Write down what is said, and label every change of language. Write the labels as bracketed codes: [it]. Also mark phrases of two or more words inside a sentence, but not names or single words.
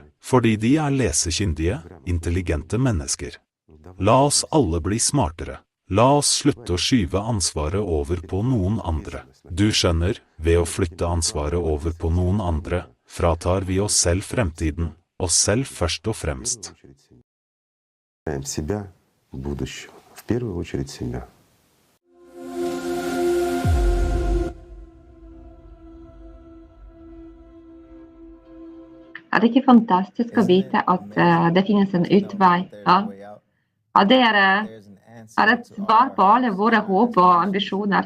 [no] Fordi de er lesekyndige, intelligente mennesker. La oss alle bli smartere. La oss slutte å skyve ansvaret over på noen andre. Du skjønner, ved å flytte ansvaret over på noen andre, fratar vi oss selv fremtiden, oss selv først og fremst. [ru] Себя, будущего. В первую очередь себя. [no] Er det ikke fantastisk å vite at det finnes en utvei? Ja? At det er et svar på alle våre håp og ambisjoner.